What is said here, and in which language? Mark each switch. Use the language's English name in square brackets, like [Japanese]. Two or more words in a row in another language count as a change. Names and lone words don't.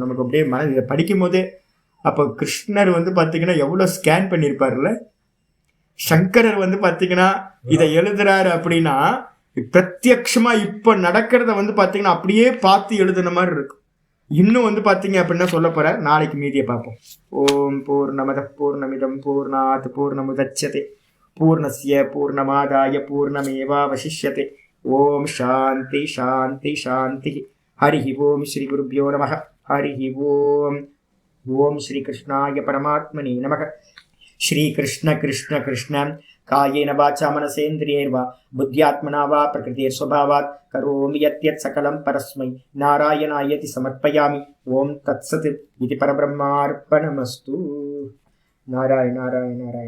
[Tamil] நமக்கு அப்படியே இதை படிக்கும் போதே அப்போ கிருஷ்ணர் வந்து பார்த்தீங்கன்னா எவ்வளோ ஸ்கேன் பண்ணியிருப்பார்ல, சங்கரர் வந்து பார்த்தீங்கன்னா இதை எழுதுறாரு அப்படின்னா பிரத்யக்ஷமா இப்ப நடக்கிறத வந்து பார்த்தீங்கன்னா அப்படியே பார்த்து எழுதுன மாதிரி இருக்கும். இன்னும் வந்து பார்த்தீங்க அப்படின்னா சொல்ல போற, நாளைக்கு மீதியை பார்ப்போம். [Sanskrit] ॐ पूर्णमदः पूर्णमिदं पूर्णात् पूर्णमुदच्यते पूर्णस्य पूर्णमादाय पूर्णमेवावशिष्यते. ॐ शान्तिः शान्तिः शान्तिः। हरि ॐ श्री गुरुभ्यो नमः. हरि ॐ। ॐ श्री कृष्णाय परमात्मने नमः. श्री कृष्ण कृष्ण कृष्ण कायेन वाचा मनसेन्द्रियैर्वा बुद्ध्यात्मना वा प्रकृतेः स्वभावात् करोमि यद्यत् सकलं परस्मै नारायणायेति समर्पयामि. ॐ तत्सत् इदं परब्रह्मार्पणमस्तु. நாராயண நாராயண நாராயண.